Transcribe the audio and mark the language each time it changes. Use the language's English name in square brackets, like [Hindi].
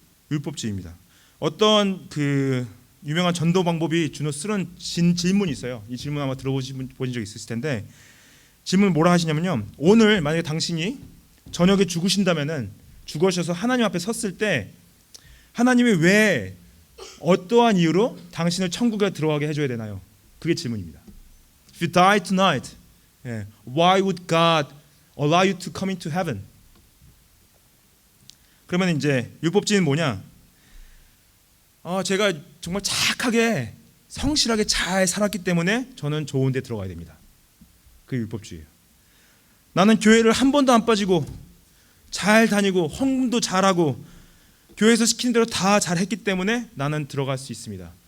[Korean] 율법주의입니다. 어떤 그 유명한 전도 방법이 주로 쓰는 질문이 있어요. 이 질문 아마 들어보신 적 있으실 텐데 질문 뭐라 하시냐면요. 오늘 만약에 당신이 저녁에 죽으신다면은 죽으셔서 하나님 앞에 섰을 때 하나님이 왜 어떠한 이유로 당신을 천국에 들어가게 해줘야 되나요? 그게 질문입니다. [English] If you die tonight, why would God allow you to come into heaven? [Korean] 그러면 이제 율법주의는 뭐냐? 제가 정말 착하게 성실하게 잘 살았기 때문에 저는 좋은 데 들어가야 됩니다. 그게 율법주의예요. 나는 교회를 한 번도 안 빠지고 잘 다니고 헌금도 잘하고 교회에서 시키는 대로 다 잘했기 때문에 나는 들어갈 수 있습니다.